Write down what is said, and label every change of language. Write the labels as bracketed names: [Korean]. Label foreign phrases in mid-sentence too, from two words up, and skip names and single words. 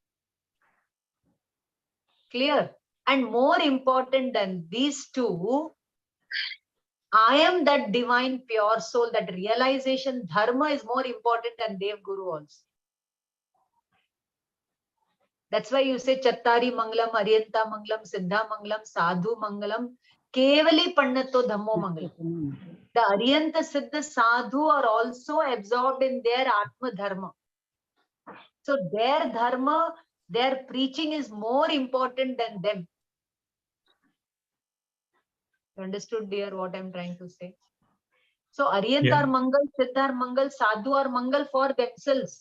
[English] Clear? And more important than these two, I am that divine pure soul, that realization, dharma is more important than [Sanskrit] देव गुरु [English] also. That's why you say [Prakrit languages] Chattari Mangalam, Aryanta Mangalam, Siddha Mangalam, Sadhu Mangalam, Kevali Pannato Dhammo Mangalam. [English] The Aryanta Siddha Sadhu are also absorbed in their [Sanskrit] आत्म धर्म. [English] So their Dharma, their preaching is more important than them. You understood, dear, what I'm trying to say? So Aryanta are Mangal, Siddha are Mangal, Sadhu are Mangal for themselves.